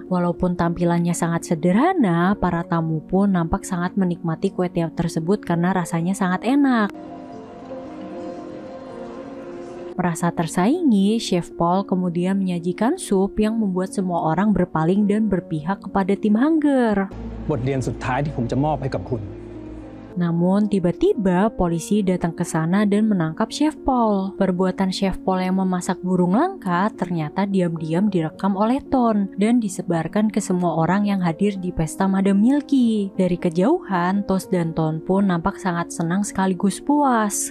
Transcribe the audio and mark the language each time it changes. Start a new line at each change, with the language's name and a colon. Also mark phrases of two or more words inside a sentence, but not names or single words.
Indonesian: Walaupun tampilannya sangat sederhana, para tamu pun nampak sangat menikmati kue tiaw tersebut karena rasanya sangat enak. Merasa tersaingi, Chef Paul kemudian menyajikan sup yang membuat semua orang berpaling dan berpihak kepada tim Hunger.
Thai: บทเรียนสุดท้ายที่ผมจะมอบให้กับคุณ
Indonesian: Namun tiba-tiba polisi datang ke sana dan menangkap Chef Paul. Perbuatan Chef Paul yang memasak burung langka ternyata diam-diam direkam oleh Ton dan disebarkan ke semua orang yang hadir di pesta Madam Milky. Dari kejauhan, Tos dan Ton pun nampak sangat senang sekaligus puas.